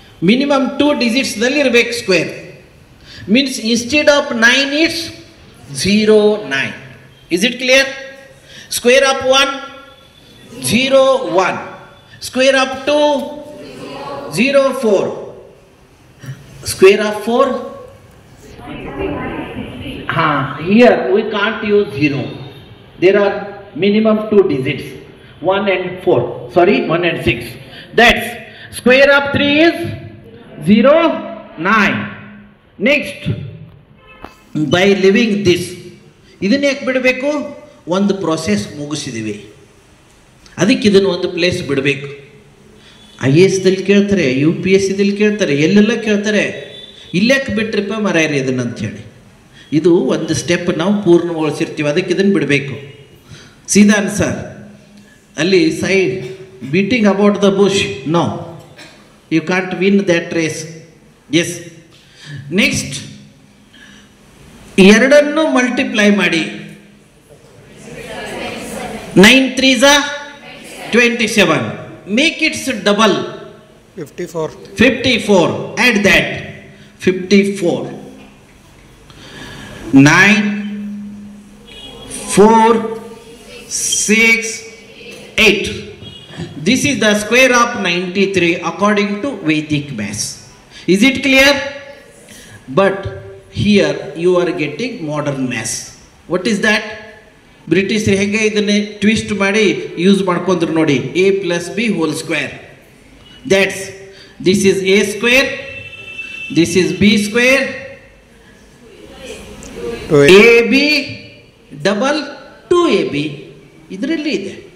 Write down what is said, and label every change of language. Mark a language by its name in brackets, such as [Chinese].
[English] minimum 2 digits [Kannada] ದಲ್ಲಿ ಇರಬೇಕು [English] Square. Means instead of 9 it's 09. Is it clear? Square of 1 01, square of 2 04, square of 4. Here we can't use 0. There are minimum 2 digits, 1 and 4. Sorry, 1 and 6. That's square of 3 is 09. Next, by leaving this, [Kannada] ಇದನ್ನ ಯಾಕೆ ಬಿಡಬೇಕು? ಒಂದು process ಮುಗಿಸಿದ್ದೀವಿ, ಅದಕ್ಕೆ ಇದನ್ನು ಒಂದು place ಬಿಡಬೇಕು. IAS ದಲ್ಲಿ ಕೇಳ್ತಾರೆ, UPSCದಲ್ಲಿ ಕೇಳ್ತಾರೆ, ಎಲ್ಲೆಲ್ಲ ಕೇಳ್ತಾರೆ. ಇಲ್ಲೇಕೆ ಬಿಟ್ರಿಪ್ಪ ಮರಾಯರಿ ಇದನ್ನು ಅಂಥೇಳಿ. ಇದು ಒಂದು ಸ್ಟೆಪ್ ನಾವು ಪೂರ್ಣಗೊಳಿಸಿರ್ತೀವಿ, ಅದಕ್ಕೆ ಇದನ್ನು ಬಿಡಬೇಕು. ಸೀದಾ ಆನ್ಸರ್. [English] ಅಲ್ಲಿ side beating about the bush, no, you can't win that race. Yes. Next, ಎರಡನ್ನು multiply ಮಾಡಿ. 9 3s are 27. Make its double. 54. 54. Add that. 54. 9 4 6 8. This is the square of 93 according to Vedic maths. Is it clear? But here you are getting modern maths. What is that? [Kannada] ಬ್ರಿಟಿಷರು ಹೇಗೆ ಇದನ್ನೇ twist ಮಾಡಿ use ಮಾಡ್ಕೊಂಡ್ರು ನೋಡಿ. [English] A + B whole square. That's this is A square, this is B square, AB double 2AB ಇದರಲ್ಲಿ ಇದೆ.